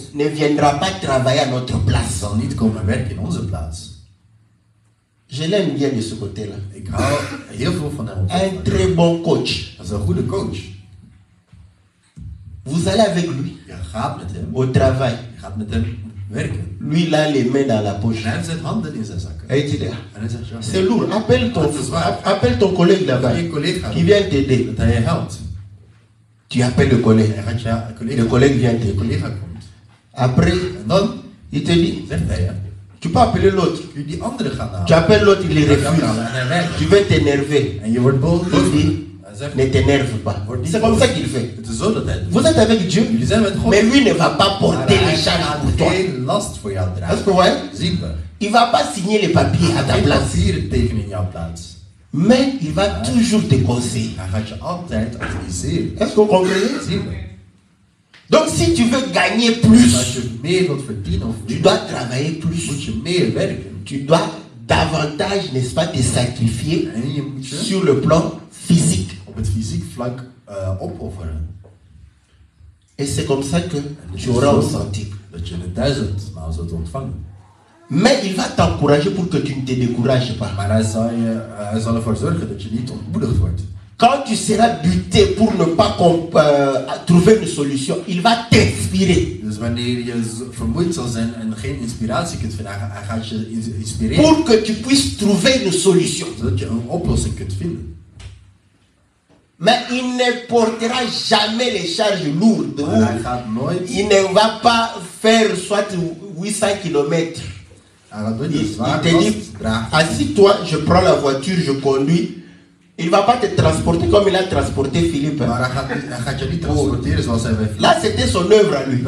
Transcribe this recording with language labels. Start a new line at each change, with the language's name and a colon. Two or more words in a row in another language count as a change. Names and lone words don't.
French: ne viendra pas travailler à notre place.
Dutch: zal niet komen werken in onze plaats.
French: Je l'aime bien de ce côté-là.
Dutch: Ik hou heel veel van hem.
French: Un très bon coach.
Dutch: Dat is een goede coach.
French: Vous allez avec lui
Dutch: Je gaat met hem.
French: au travail.
Dutch: Je gaat met hem werken.
French: Lui, il a les mains dans la poche.
Dutch: En hij heeft zijn handen in zijn zakken.
French: Et il dit,
Dutch: En hij zegt, ja,
French: c'est lourd. Appelle ton collègue là-bas
Dutch: je collega
French: qui vient t'aider.
Dutch: dat hij je helpt.
French: Tu appelles le collègue.
Dutch: Hij gaat je collega,
French: Le collègue vient
Dutch: je
French: t'aider.
Dutch: collega komt.
French: Après,
Dutch: En dan
French: il te dit,
Dutch: zegt hij, ja,
French: tu peux appeler l'autre.
Dutch: kun je die andere gaan halen.
French: Tu appelles l'autre, il
Dutch: Je
French: les
Dutch: gaat hem
French: refuse.
Dutch: halen en hij werkt.
French: Tu veux t'énerver.
Dutch: En je wordt boos.
French: Il dit,
Dutch: Hij zegt,
French: ne t'énerve pas. C'est comme ça qu'il fait.
Dutch: het is zo dat hij het
French: Vous
Dutch: doet.
French: êtes avec Dieu,
Dutch: Jullie zijn met God.
French: mais lui ne va pas
Dutch: Maar
French: porter
Dutch: hij
French: les charges
Dutch: gaat
French: pour toi.
Dutch: geen last voor jou
French: Est-ce
Dutch: dragen.
French: que vous voyez?
Dutch: Zien we.
French: Il ne va pas signer les papiers à ta
Dutch: Geen
French: place.
Dutch: papieren tekenen in jouw plaats.
French: Mais il va toujours te conseiller.
Dutch: Hij gaat je altijd adviseren.
French: Est-ce que vous comprenez?
Dutch: Zien we.
French: Donc si tu veux gagner
Dutch: Als
French: plus,
Dutch: je meer wilt verdienen of
French: tu
Dutch: meer,
French: dois travailler plus.
Dutch: moet je meer werken.
French: Tu dois davantage, n'est-ce pas, te sacrifier
Dutch: En je moet je
French: sur le plan physique.
Dutch: op het fysiek vlak opofferen.
French: Et c'est comme ça que tu auras au centime.
Dutch: Dat je een 1000 maal zult ontvangen.
French: Mais il va t'encourager pour que tu ne te décourages pas.
Dutch: Maar hij zal ervoor zorgen dat je niet ontmoedigd wordt.
French: Quand tu seras buté pour ne pas trouver une solution, il va t'inspirer.
Dutch: Dus wanneer je vermoeid zal zijn en geen inspiratie kunt vinden, hij gaat je inspireren.
French: Pour que tu puisses trouver une solution.
Dutch: Zodat je een oplossing kunt vinden.
French: Mais il ne portera jamais les charges lourdes.
Dutch: Maar hij gaat nooit,
French: Il ne va pas faire soit 800 km.
Dutch: hij gaat nooit
French: Il,
Dutch: de
French: il
Dutch: zware
French: te dit,
Dutch: last dragen.
French: assis-toi, je prends la voiture, je conduis. Il ne va pas te transporter comme il a transporté Philippe.
Dutch: Maar hij gaat je niet transporteren zoals hij bij Philippe.
French: Là, c'était son œuvre à lui.